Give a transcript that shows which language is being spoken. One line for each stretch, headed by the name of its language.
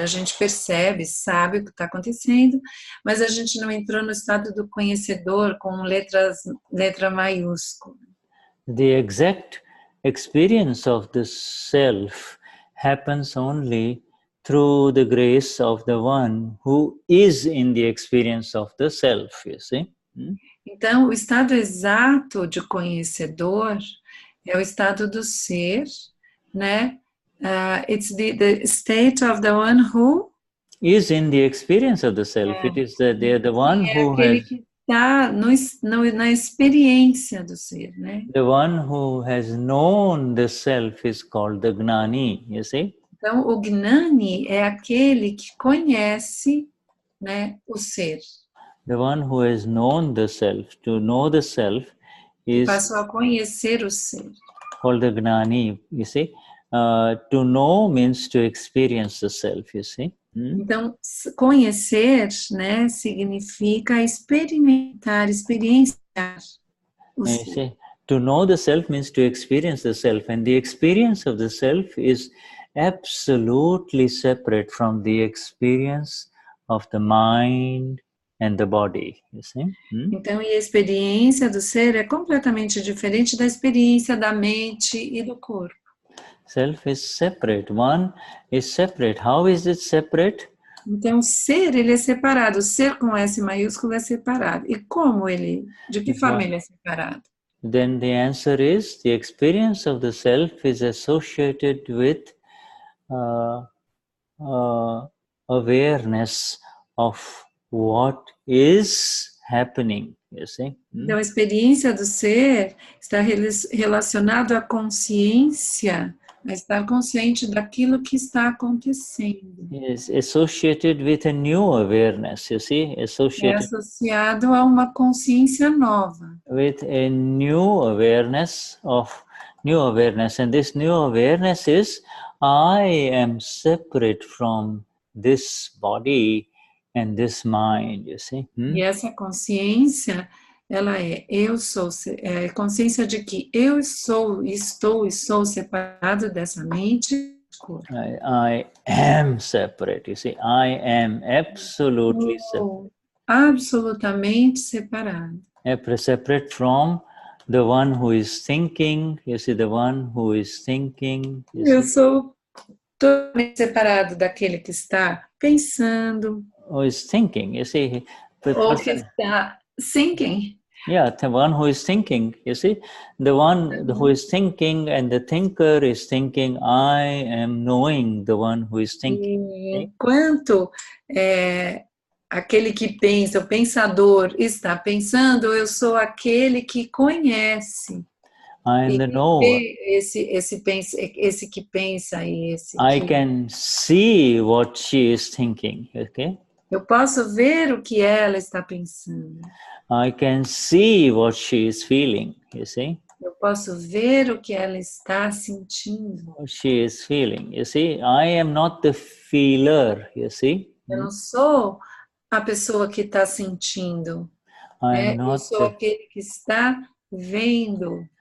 Portuguese: A gente percebe, sabe o que está acontecendo, mas a gente não entrou no estado do conhecedor com letra maiúscula.
English: The exact experience of the self happens only through the grace of the one who is in the experience of the self, you see?
Portuguese: Então, o estado exato de conhecedor é o estado do ser, né?
English: It's the state of the one who is in the experience of the self. It is the one who
Portuguese: aquele que está na experiência do ser, né?
English: The one who has known the self is called the Gnani, you see?
Portuguese: Então, o Gnani é aquele que conhece, né, o ser.
English: The one who has known the self, to know the self is
Portuguese: passou a conhecer o ser.
English: Called the Gnani, you see? To know means to experience the self, you see?
Portuguese: Então, conhecer, né, significa experimentar, experienciar o ser.
English: You see? To know the self means to experience the self, and the experience of the self is absolutely separate from the experience of the mind and the body, you see?
Portuguese: Então, e a experiência do ser é completamente diferente da experiência da mente e do corpo.
English: Self is separate. One is separate. How is it separate?
Portuguese: Então, o ser, ele é separado. O ser com S maiúsculo é separado. E como ele, de que forma ele é separado?
English: Then the answer is the experience of the self is associated with awareness of what is happening, you see?
Portuguese: Então, a experiência do ser está relacionada à consciência, a estar consciente daquilo que está acontecendo.
English: Is associated with a new awareness, you see?
Portuguese: É associado a uma consciência nova.
English: With a new awareness, and this new awareness is I am separate from this body and this mind, you see?
Portuguese: E essa consciência, ela eu sou, é consciência de que eu estou e sou separado dessa mente e corpo.
English: I am separate, you see? I am absolutely separate.
Portuguese: Absolutamente separado.
English: Separate from the one who is thinking, you see, the one who is thinking.
Portuguese: Eu sou totalmente separado daquele que está pensando.
English: Who is thinking, you see.
Portuguese: Ou que está
English: thinking. Yeah, the one who is thinking, you see. The one who is thinking and the thinker is thinking, I am knowing the one who is thinking.
Portuguese: Enquanto aquele que pensa, o pensador está pensando, eu sou aquele que conhece.
English: I am the knower.
Portuguese: Esse que pensa e esse
English: I
Portuguese: que...
English: can see what she is thinking, okay?
Portuguese: Eu posso ver o que ela está pensando.
English: I can see what she is feeling, you see?
Portuguese: Eu posso ver o que ela está sentindo.
English: What she is feeling, you see? I am not the feeler, you see?
Portuguese: Eu não sou a pessoa que está sentindo.
English: I am
Portuguese: Eu
English: not
Portuguese: sou aquele que está vendo.